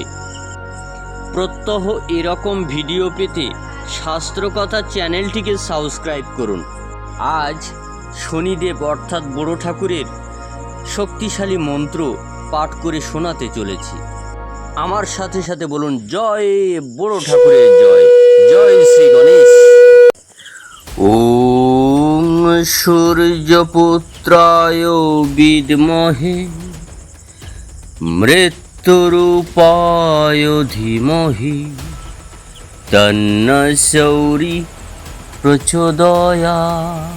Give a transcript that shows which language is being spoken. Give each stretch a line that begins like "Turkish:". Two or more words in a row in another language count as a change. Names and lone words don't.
Bangla: প্রত্যহ এরকম ভিডিও পেতে শাস্ত্রকথা চ্যানেলটিকে সাবস্ক্রাইব করুন। আজ শনিদেব অর্থাৎ বড় ঠাকুরের শক্তিশালী মন্ত্র পাঠ করে শোনাতে চলেছি। আমার সাথে সাথে বলুন, জয় বড় ঠাকুরের জয়, জয় শ্রী গণেশ।
Sanskrit: ॐ सूर्यपुत्राय विद्महे मृत्युरूपाय धीमहि तन्नः सौरि प्रचोदयात्।